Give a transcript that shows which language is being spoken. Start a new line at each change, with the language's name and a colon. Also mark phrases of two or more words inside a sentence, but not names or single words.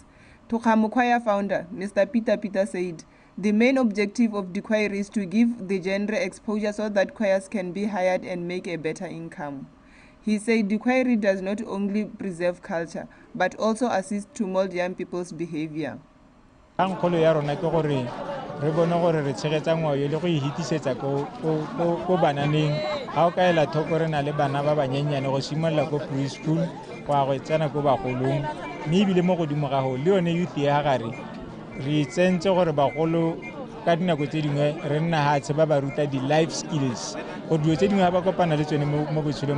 English: Tokhamo Choir founder, Mr. Peter said, the main objective of the choir is to give the genre exposure so that choirs can be hired and make a better income. He said the choir does not only preserve culture, but also assist to mold young people's behavior.
Tswana: Re bone gore re tshegetsa ngwao le go ihitisetsa ko bananeng ga o kaela thoko re na le bana ba banyenyane go simolola ko preschool go a go tsena ko bagolong mme ebile mo godimo ga go le yone youth ya gare re tsentse gore bagolo ka dinako tse dingwe re nna hatshe ba ba ruta di-
English: life skills
Tswana: gore dilo tse dingwe ba kopana le tsone mo botshelong